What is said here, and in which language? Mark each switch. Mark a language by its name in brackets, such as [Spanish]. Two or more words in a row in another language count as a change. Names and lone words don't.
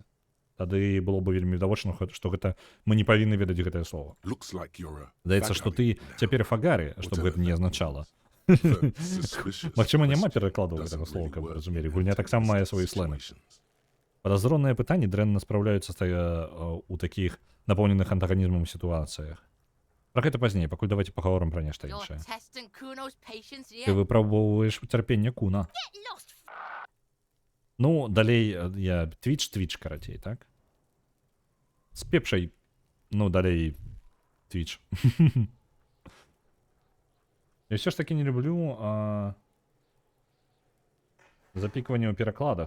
[Belarusian] Тады было б вельмі відавочна, што гэта мы не павінны ведаць гэтае слово. [English] Looks like you're a [Belarusian] Здаецца, што ты [English] Fagari now. [Belarusian] цяпер Фагарі, што б гэта не азначала. [English] The suspicious [Belarusian] Магчыма, няма [English] question [Belarusian] перакладу [English] doesn't [Belarusian] гэтага слова, [English] really [Belarusian] каб вы [English] work [Belarusian] разумелі. [English] in [Belarusian] Гульня таксама мае свае [English] technical [Belarusian] слены. [English] situations. [Belarusian] Падазроныя пытанні дрэнна спраўляюцца у такіх напоўненых антаганізмам сітуацыях. Пра гэта пазней, пакуль давайте пагаворым пра нешта [English] You're [Belarusian] іншае. [English] testing Kuno's patience, [Belarusian] Ты [English] yeah? [Belarusian] выпрабоўваеш цярпенне Куна. [English] Get lost. [Belarusian] Ну, далей я Twitch, карацей, так? З пепшай, ну, далей Twitch. Я ўсё ж такі не люблю запікванне ў перакладах.